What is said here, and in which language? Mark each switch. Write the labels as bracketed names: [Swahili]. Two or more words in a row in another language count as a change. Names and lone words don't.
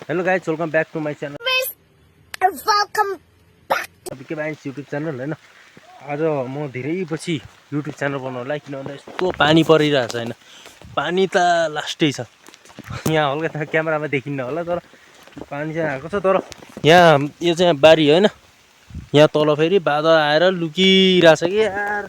[English] hello guys, welcome back to my channel. वेलकम [Nepali] के बाइन्स युट्युब च्यानल हैन। आज म धेरै पछि युट्युब च्यानल बनाउनु होला किनभने यस्तो पानी परिरहेछ हैन। पानी त लास्टै छ। यहाँ हल्का क्यामेरामा देखिन्न होला तर पानी चाहिँ आएको छ। तर यहाँ यो चाहिँ बारी हैन। यहाँ तल फेरि बादल आएर लुकिरहेछ कि यार।